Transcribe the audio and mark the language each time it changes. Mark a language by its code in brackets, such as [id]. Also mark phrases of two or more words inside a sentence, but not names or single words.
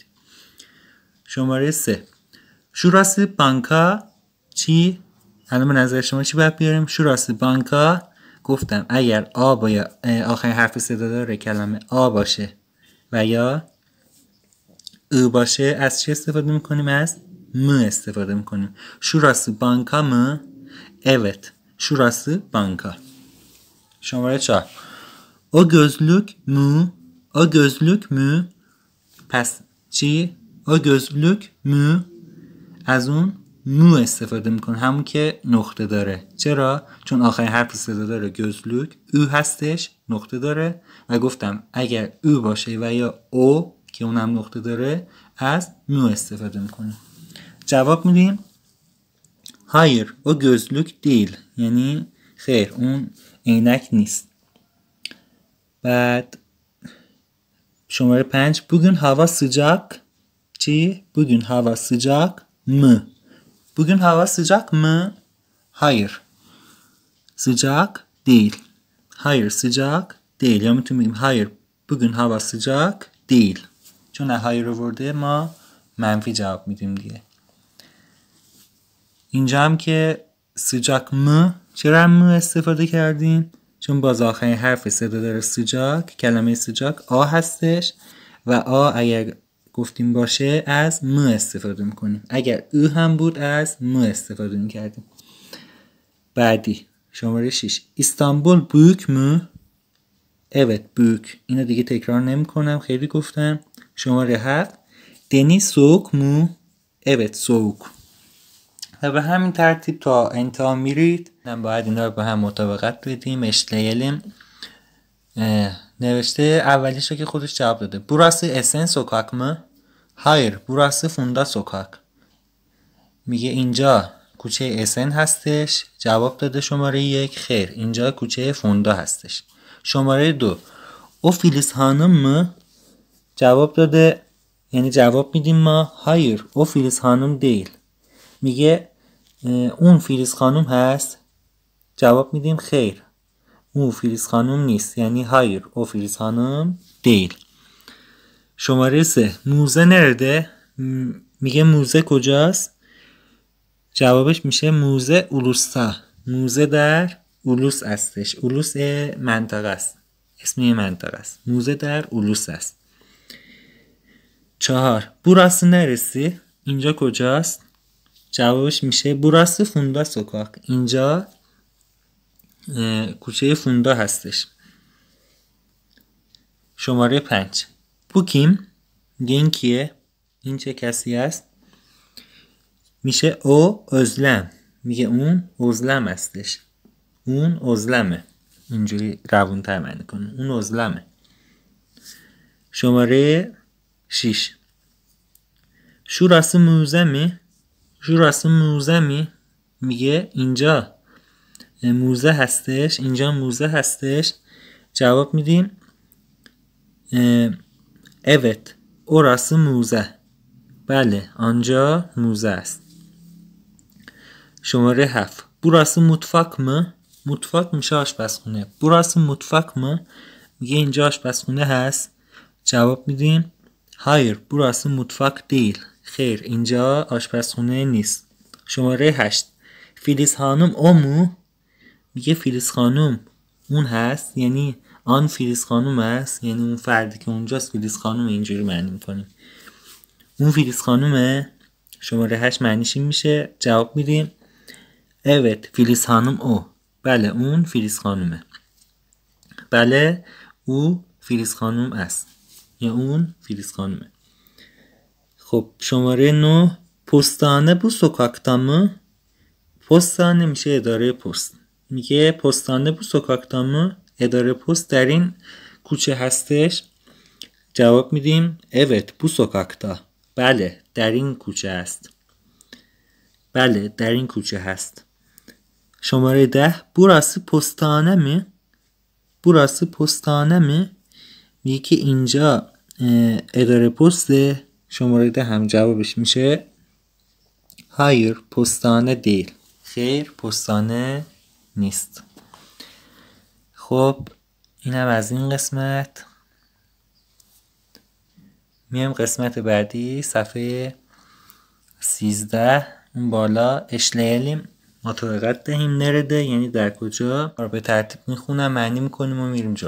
[fa] شماره 3 [tr] şurası banka [fa] چی؟ الان به نظر شما چی باید بیاریم؟ [tr] şurası banka [fa] گفتم اگر آ با آخرین حرف صدادار کلمه آ باشه و یا او باشه از چی استفاده میکنیم؟ از م استفاده میکنیم. [tr] şurası banka mı? evet şurası banka. شماره 4 o gözlük mü؟ o gözlük mü؟ [fa] پس چی؟ [tr] o gözlük mü؟ [fa] از اون مو استفاده میکنه همون که نقطه داره. چرا؟ چون آخرین حرف صدا داره gözlük او هستش نقطه داره و گفتم اگر او باشه و یا او که اونم نقطه داره از مو استفاده میکنه. جواب میدیم [tr] hayır o gözlük değil [fa] یعنی خیر اون عینک نیست. بعد شماره 5 [tr] bugün hava sıcak [fa] چی؟ [tr] bugün hava sıcak mı؟ bugün hava sıcak mı؟ hayır sıcak değil. hayır sıcak değil [fa] یا میتونیم بگیم [tr] hayır bugün hava sıcak değil. [fa] چون hayır آورده ما منفی جواب میدیم دیگه. اینجا هم که [tr] sıcak mı [fa] چرا مو استفاده کردیم؟ چون باز آخرین حرف صدا داره sıcak کلمه sıcak آ هستش و آ اگر گفتیم باشه از م استفاده میکنیم. اگر او هم بود از م استفاده میکردیم. بعدی شماره 6 استانبول [tr] büyük mü؟ evet büyük. [fa] اینو دیگه تکرار نمی کنم خیلی گفتم. [tr] شماره 7 deniz soğuk mu؟ evet soğuk. [fa] و به همین ترتیب تا انتها میرید. باید اینا رو به هم مطابقت بدیم. اشتیلیم نوشته اولیش که خودش جواب داده. [tr] burası Esen sokak mı؟ hayır burası Funda sokak. [fa] میگه اینجا کوچه اسن هستش. جواب داده شماره 1 خیر اینجا کوچه فوندا هستش. [tr] شماره 2 o Filiz hanım mı؟ [fa] جواب داده یعنی جواب میدیم ما [tr] hayır o Filiz hanım değil. [fa] میگه اون فیلیس خانم هست؟ جواب میدیم خیر، اون فیلیس خانم نیست، یعنی [tr] hayır o Filiz hanım değil. شماره 3 müze nerede? [fa] میگه موزه کجاست؟ جوابش میشه [tr] müze Ulus'ta. [fa] موزه در اولوس استش. اولوس منطقه است، اسم یه منطقه است. موزه در اولوس است. 4 [tr] burası neresi؟ [fa] اینجا کجاست؟ جوابش میشه [tr] burası Funda sokak. [fa] اینجا کوچه فوندا هستش. [tr] شماره 5 bu kim؟ [fa] میگه این کیه؟ این چه کسی است؟ میشه او özlem. میگه اون özlem هستش. اون özlemه. اینجوری روون‌تر معنی کنه. اون özlemه. شماره 6 [tr] şurası müze mi؟ şurası müze mi؟ [fa] میگه اینجا موزه هستش. اینجا موزه هستش. جواب میدیم [tr] evet orası müze. [fa] بله آنجا موزه است. شماره 7 [tr] burası mutfak mı؟ [fa] mutfak میشه آشپزخونه. [tr] burası mutfak mı؟ [fa] میگه اینجا آشپزخونه هست. جواب میدیم [tr] hayır burası mutfak değil. [fa] خیر اینجا آشپزخونه نیست. [tr] شماره 8 Filiz hanım o mu? [fa] میگه فیلیس خانم اون هست، یعنی آن فیلیس خانم هست، یعنی اون فردی که اونجاست فیلیس خانم. اینجوری معنی میکنیم اون فیلیس خانومه. شماره 8 معنیش این میشه. جواب میدیم [tr] evet Filiz hanım o. [fa] بله اون فیلیس خانومه. بله او فیلیس خانم است یا اون فیلیس خانومه. خب شماره [tr] 9 postane bu sokakta mı? [fa] پستانه میشه اداره پست. میگه [tr] postane bu sokakta mı? [fa] اداره پست در این کوچه هستش. جواب میدیم [tr] evet bu sokakta. [fa] بله در این کوچه است. بله در این کوچه هست. [tr] شماره 10 burası postane mi؟ burası postane mi؟ [fa] میگه که اینجا اداره پسته. شماره 10 هم جوابش میشه [tr] hayır postane değil. [fa] خیر پستانه نیست. خب اینم از این قسمت. میام قسمت بعدی صفحه 13 اون بالا اشلیلیم مطابقت دهیم نرده یعنی در کجا رو به ترتیب میخونم معنی میکنیم و میریم جلو.